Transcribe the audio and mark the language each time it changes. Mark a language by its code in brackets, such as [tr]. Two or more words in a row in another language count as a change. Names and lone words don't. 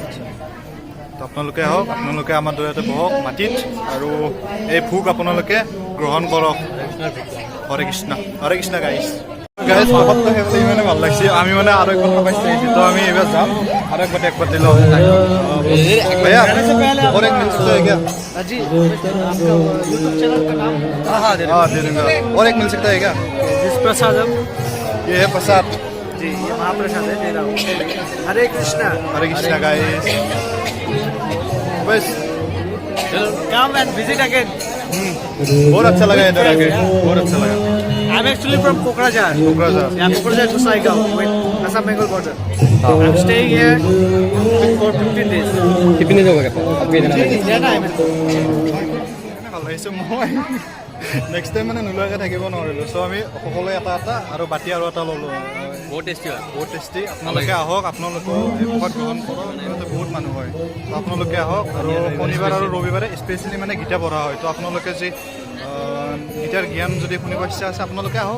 [as] তো আপোনালোকে আহক, আপোনালোকে আমাৰ দৰে বহক মাটিত আৰু এই ভোগ আপোনালোকে গ্ৰহণ কৰক। হৰে কৃষ্ণ গাইছ প্ৰসাদটো সেইফালে ইমানে ভাল লাগিছে। আমি মানে আৰু একবাৰ পাইছোঁ আহিছোঁ, তো আমি এইবাৰ যাম আৰু এক বাতি লওঁ। [hi] भैया और एक मिल सकता है क्या? जी आपका यूट्यूब चैनल का नाम? हाँ दे दूँगा। और एक मिल सकता है क्या? जिस प्रसादम ये है प्रसाद जी, ये महाप्रसाद है, दे रहा हूँ। [en] हरे कृष्णा गाइस। बस come and visit again. [hi] बहुत अच्छा लगा इधर आके, बहुत अच्छा लगा। [en] I'm actually from Kokrajhar. Yeah, Kokrajhar to Saigaon, with Assam Bengal border. I'm staying here for 15 days. [hi] कितने लोग हैं? [as] ভাল লাগিছে। মই [en] next time [as] মানে নোলোৱাকৈ থাকিব নোৱাৰিলোঁ। চ' আমি সকলোৱে এটা এটা আৰু বাতি আৰু এটা ল'লোঁ। [hi] बहुत टेस्टी है। [as] বহুত টেষ্টি। আপোনালোকে আহক, আপোনালোকেও এই প্ৰসাদ গ্ৰহণ কৰক। ইয়াতে বহুত মানুহ হয়, তো আপোনালোকে আহক। আৰু শনিবাৰ আৰু ৰবিবাৰে স্পেচিয়েলি মানে গীতা পঢ়া হয়, তো আপোনালোকে যি গীতাৰ জ্ঞান যদি শুনিব ইচ্ছা আছে আপোনালোকে আহক।